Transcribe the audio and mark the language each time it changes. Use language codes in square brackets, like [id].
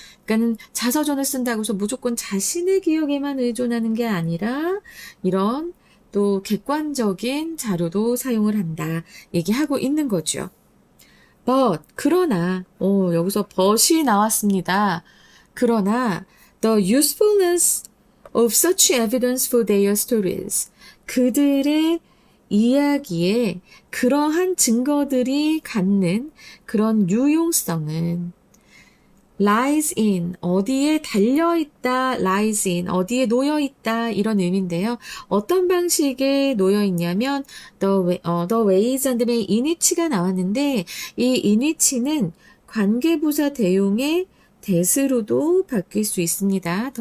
[ko] 그러니까 자서전을 쓴다고 해서 무조건 자신의 기억에만 의존하는 게 아니라 이런 또 객관적인 자료도 사용을 한다 얘기하고 있는 거죠. 그러나, 여기서 but이 나왔습니다. 그러나, [en] the usefulness of such evidence for their stories. [ko] 그들의 이야기에 그러한 증거들이 갖는 그런 유용성은 lies in, 어디에 달려있다, lies in, 어디에 놓여있다, 이런 의미인데요. 어떤 방식에 놓여있냐면, [en] the ways and means in which가 [ko] 나왔는데, 이 in which는 관계부사 대용의 that으로도 바뀔 수 있습니다.